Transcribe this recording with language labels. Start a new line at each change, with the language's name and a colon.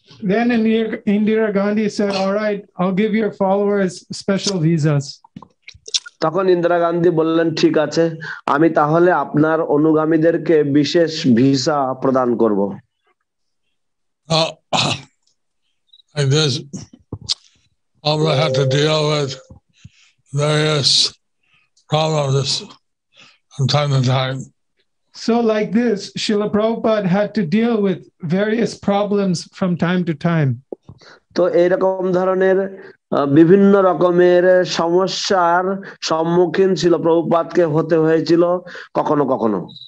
English: Then Indira Gandhi said, all right, I'll give your followers special visas.
Bangla: তখন ইন্দিরা গান্ধী বললেন, ঠিক আছে, আমি তাহলে আপনার অনুগামীদেরকে বিশেষ ভিসা প্রদান করব।
English: Like this, Prabhupada had to deal with various problems from time to time. So like this, Srila Prabhupada had to deal with various problems from time to time.
Bangla: তো এইরকম ধরনের বিভিন্ন রকমের সমস্যার সম্মুখীন ছিল প্রভুপাদকে হতে হয়েছিল কখনো কখনো।